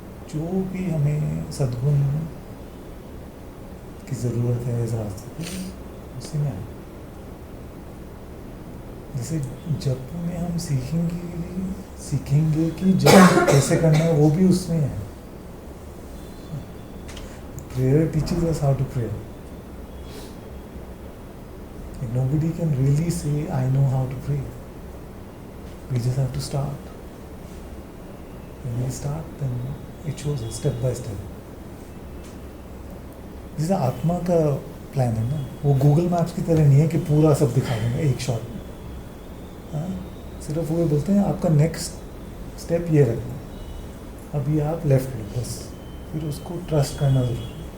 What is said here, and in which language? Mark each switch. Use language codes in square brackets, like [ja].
[hi] जो भी हमें सद्गुण की ज़रूरत है इस रास्ते पे, उसी में आए। जैसे जप में हम सीखेंगे कि जप कैसे करना है, वो भी उसमें है। [en] Prayer teaches us how to pray. Nobody can really say I know how to pray. We just have to start. When we start, then it shows us step by step. [hi] जैसे आत्मा का प्लान है ना, वो Google maps की तरह नहीं है कि पूरा सब दिखा देंगे एक शॉट में। हाँ, सिर्फ वो बोलते हैं आपका नेक्स्ट स्टेप ये रखना है, अभी आप लेफ्ट लो बस, फिर उसको ट्रस्ट करना जरूरी है।